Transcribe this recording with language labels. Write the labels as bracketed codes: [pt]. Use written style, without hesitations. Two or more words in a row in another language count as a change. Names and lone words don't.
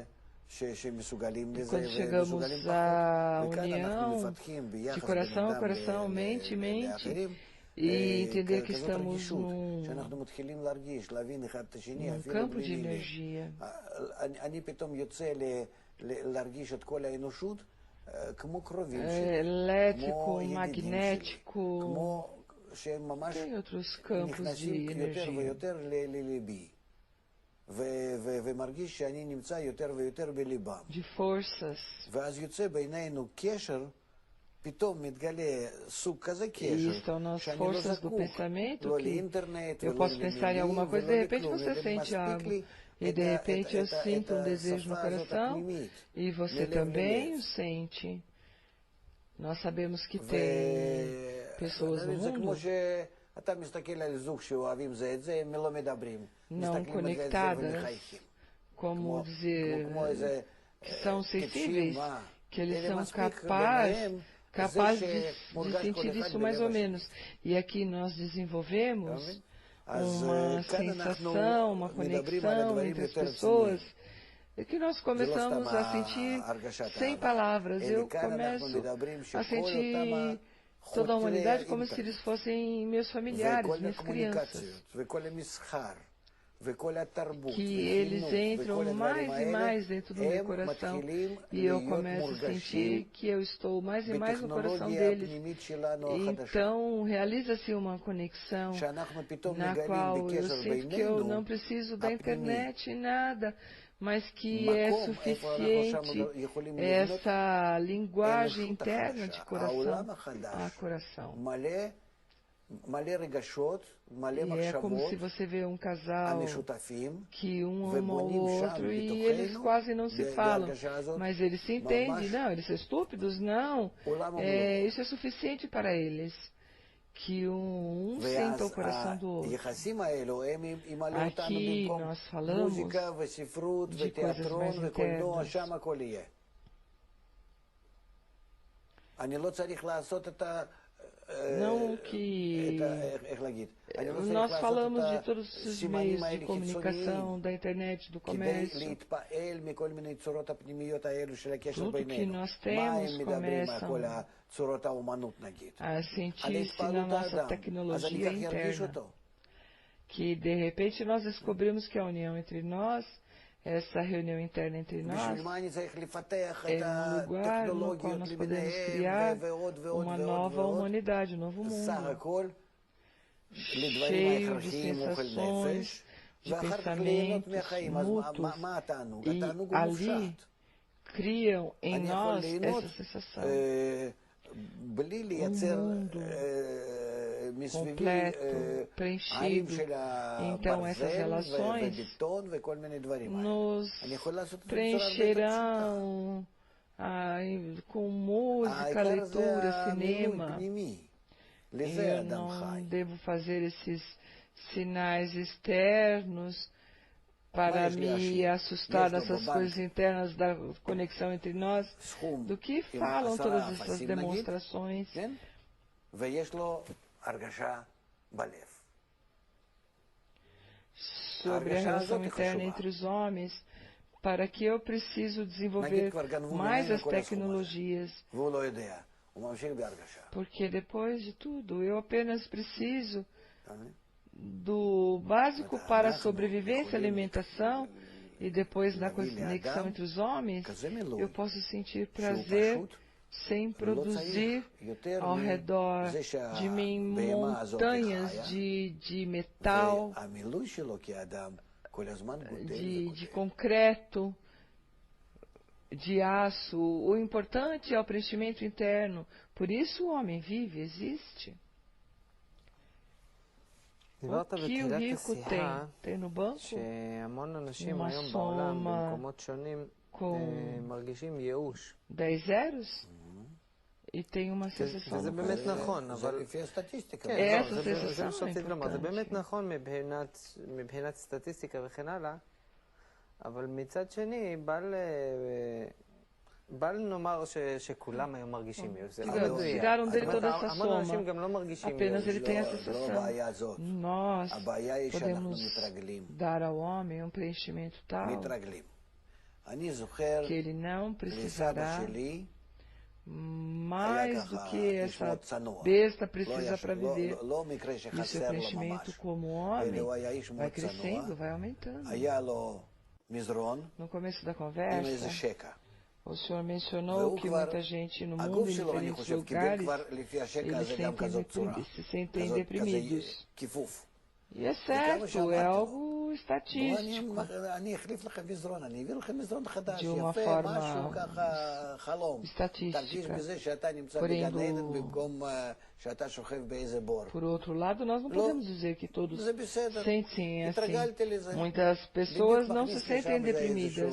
[pt] E quando chegamos à união de coração a coração, mente, e entender que estamos num campo de energia. Elétrico, magnético, tem outros campos de energia. [he] ומרגיש שאני נמצא יותר ויותר בליבם. [pt] de forças. [he] ואז יוצא בינינו קשר, פתאום מתגלה סוג כזה קשר, [pt] Estão nas [he] שאני לא [pt] forças do [he] זקוק, [pt] pensamento [he] לא [pt] que [he] לאינטרנט [pt] eu [he] ולא [pt] posso pensar em [he] למילים [pt] alguma coisa, de [he] ולא [pt] repente [he] לכלום, [pt] você sente [he] מספיק [pt] algo. [he] לי [pt] E de repente eu sinto um desejo no [he] השפה הזאת [pt] coração [he] הפנימית, [pt] e você [he] מלב [pt] também [he] ללב. [pt] o sente. Nós sabemos que tem pessoas no [he] זה כמו [pt] mundo [he] שאתה מסתכל על זוג שאוהבים זה את זה, הם לא מדברים. [pt] não [he] מסתכלים על זה את זה [pt] conectadas, [he] ומחייכים. [pt] como dizer, [he] כמו איזה [pt] que são sensíveis, que eles [he] אלה [pt] são [he] מספיק [pt] capazes [he] ביניהם, [pt] capazes [he] זה [pt] de [he] שמורגש כל [pt] sentir [he] אחד [pt] isso mais ou [he] בלב השני. [pt] menos. E aqui nós desenvolvemos [he] אז [pt] uma [he] כאן אנחנו [pt] sensação, uma [he] מדברים על [pt] conexão [he] הדברים [pt] entre as [he] יותר [pt] pessoas, [he] רציניים. [pt] e que nós [he] זה לא [pt] começamos [he] סתם [pt] a sentir [he] הרגשת [pt] sem [he] אהבה. [pt] palavras. [he] אלא [pt] Eu [he] כאן אנחנו [pt] começo [he] מדברים [pt] a [he] שכל אותם [pt] sentir toda a [he] חותרי [pt] humanidade como se [he] האינטרנט [pt] eles fossem meus familiares, [he] וכל [pt] minhas crianças. [he] הקומוניקציות וכל המסחר וכל התרבות [pt] Que eles [he] וחינוך [pt] entram [he] וכל הדברים [pt] mais e [he] האלה, [pt] mais dentro do meu [he] הם [pt] coração. [he] מתחילים [pt] E eu [he] להיות [pt] começo a [he] מורגשים [pt] sentir que eu estou mais e mais no coração [he] בטכנולוגיה [pt] deles. [he] הפנימית שלנו החדשה. [pt] Então, realiza-se uma conexão [he] שאנחנו פתאום [pt] na [he] מגלים [pt] qual eu [he] בקשר [pt] sinto que eu [he] בינינו [pt] não preciso da [he] הפנימי. [pt] internet, nada, mas que é [he] מקום איפה אנחנו שם [pt] suficiente [he] יכולים לבנות [pt] essa linguagem [he] האנושות [pt] interna de [he] החדשה, [pt] coração [he] העולם [pt] a [he] החדש, [pt] coração. [he] מלא רגשות, מלא [pt] E é como [he] מחשבות [pt] se você vê um casal [he] המשותפים, [pt] que um ama o [he] ובונים שם [pt] outro e eles [he] בתוכנו, [pt] quase não se falam, [he] בהרגשה הזאת, [pt] mas eles se entendem. [he] ממש [pt] Não, eles são estúpidos? Não. [he] עולם ומלואו. [pt] Isso é suficiente para eles. Que um sinta o [he] ואז [pt] coração do outro. [he] היחסים האלו הם ימלאו אותנו [pt] Aqui [he] במקום [pt] nós falamos [he] מוזיקה וספרות [pt] de [he] ותיאטרון [pt] coisas mais [he] וקולנוע, [pt] internas. [he] שם הכל יהיה. אני לא צריך לעשות את ה... [pt] Não que [he] איך להגיד? אני לא צריך [pt] nós [he] לעשות [pt] falamos de [he] את [pt] todos os [he] הסימנים [pt] meios de [he] האלה [pt] comunicação, [he] חיצוניים, [pt] da internet, do [he] כדי [pt] comércio. [he] להתפעל מכל מיני צורות הפנימיות האלו של הקשר [pt] Tudo que [he] בינינו. [pt] nós [he] מה [pt] temos [he] הם מדברים על [pt] começam [he] כל צורות האומנות נגיד? [pt] a [he] על [pt] sentir-se na [he] התפעלות [pt] nossa [he] האדם. אז אני [pt] tecnologia [he] כך ארגיש [pt] interna. [he] אותו. [pt] Que de repente nós descobrimos que a união entre nós, essa reunião interna entre nós, [he] בשביל מה אני צריך לפתח [pt] é [he] את [pt] um lugar no qual [he] הטכנולוגיות [pt] nós podemos [he] למיניהם [pt] criar [he] ועוד ועוד [pt] uma [he] ועוד [pt] nova [he] ועוד. [pt] humanidade, um novo [he] סך [pt] mundo, [he] הכל לדברים [pt] cheio de [he] ההכרחיים אוכל [pt] sensações, [he] נפש, [pt] de [he] ואחר כך ליהנות [pt] pensamentos [he] מהחיים. אז [pt] mútuos, [he] מה התענוג? [pt] e [he] התענוג הוא [pt] ali [he] מופשט. [pt] criam em [he] אני יכול [pt] nós [he] ליהנות [pt] essa sensação [he] בלי לייצר [pt] mundo [he] מסביבי [pt] completo, [he] ערים [pt] preenchido. [he] של [pt] Então essas [he] הברזל [pt] relações [he] ובטון וכל מיני דברים האלה. [pt] nos [he] אני יכול לעשות את זה בצורה הרבה יותר פשוטה. [pt] preencherão com música, [he] העיקר זה [pt] leitura, [he] המילוי [pt] cinema. [he] פנימי. לזה [pt] Eu [he] האדם [pt] não [he] חי. [pt] devo fazer esses sinais externos para Mas, me Yashi, assustar yes, dessas Bobank. coisas internas da conexão entre nós, [he] סכום [pt] do que [he] עם [pt] falam [he] 10 [pt] todas essas [he] אפסים נגיד, [pt] demonstrações. [he] כן? ויש לו הרגשה בלב. [pt] Sobre a [he] ההרגשה [pt] relação [he] הזאת היא [pt] interna [he] חשובה. [pt] entre os homens, para que eu preciso desenvolver [he] כבר גנבו [pt] mais [he] ממנו [pt] as [he] כל הסכום הזה. [pt] tecnologias. [he] והוא לא יודע. הוא ממשיך בהרגשה. [pt] Porque depois de tudo, eu apenas preciso [he] אתה מבין? [pt] do básico para a [he] אנחנו [pt] sobrevivência e [he] יכולים [pt] alimentação, e depois na [he] להביא [pt] conexão [he] לאדם [pt] entre os homens, [he] כזה מילוי, [pt] eu posso sentir [he] שהוא [pt] prazer [he] פשוט [pt] sem [he] לא [pt] produzir [he] צריך יותר [pt] ao redor [he] מזה [pt] de mim [he] שהבהמה הזאת [pt] montanhas [he] חיה, [pt] de metal, [he] והמילוי שלו כאדם כל הזמן גודל [pt] de [he] וגודל. [pt] concreto, de aço. O importante é o preenchimento interno. Por isso o homem vive, existe. [he] דיברת [pt] O que o [he] בתחילת [pt] rico [he] השיחה [pt] tem no banco, [he] שהמון אנשים [pt] uma [he] היום בעולם [pt] soma [he] במקומות שונים [pt] com [he] מרגישים ייאוש. [pt] 10 zeros e tem uma sensação [he] וזה [pt] no [he] באמת [pt] coração. [he] נכון, זה אבל... לפי הסטטיסטיקה. כן, איזה לא, זה סנסציה מה שרציתי לומר, זה אימפורטנטי. באמת נכון מבחינת סטטיסטיקה וכן הלאה, אבל מצד שני, בל נאמר שכולם היום מרגישים ייאוש, זה לא [pt] Digamos, [he] מדויק. [pt] tiraram dele toda essa [he] המון אנשים [pt] soma. [he] גם לא מרגישים [pt] Apenas [he] ייאוש. [pt] ele tem a [he] לא [pt] sensação. [he] הבעיה הזאת. [pt] Nós [he] הבעיה היא שאנחנו [pt] podemos [he] מתרגלים. [pt] dar ao homem um preenchimento tal [he] מתרגלים. אני זוכר [pt] que ele não [he] לסבא [pt] precisará [he] שלי, [pt] mais do que essa [he] מאוד צנוע. [pt] besta [he] לא [pt] precisa para viver. [he] לא מקרה [pt] E seu [he] שחסר לו [pt] preenchimento [he] ממש. [pt] como homem [he] אלא הוא היה איש [pt] vai [he] מאוד [pt] crescendo, [he] צנוע. [pt] vai aumentando. [he] היה לו מזרון [pt] No começo da [he] עם איזה [pt] conversa, [he] שקע. [pt] o senhor mencionou [he] והוא [pt] que [he] כבר, [pt] muita gente no mundo, [he] הגוף [pt] em [he] שלו, אני [pt] diferentes [he] חושב, קיבל [pt] lugares, [he] כבר לפי השקע [pt] eles [he] הזה גם כזאת צורה. [pt] se sentem [he] כזה [pt] deprimidos. [he] כיפוף. [pt] E é [he] כמה [pt] certo, é [he] שאמרתי לו, [pt] algo estatístico, de uma forma estatística. Porém, por outro lado, nós não podemos dizer que todos sentem assim. Muitas pessoas não se sentem deprimidas.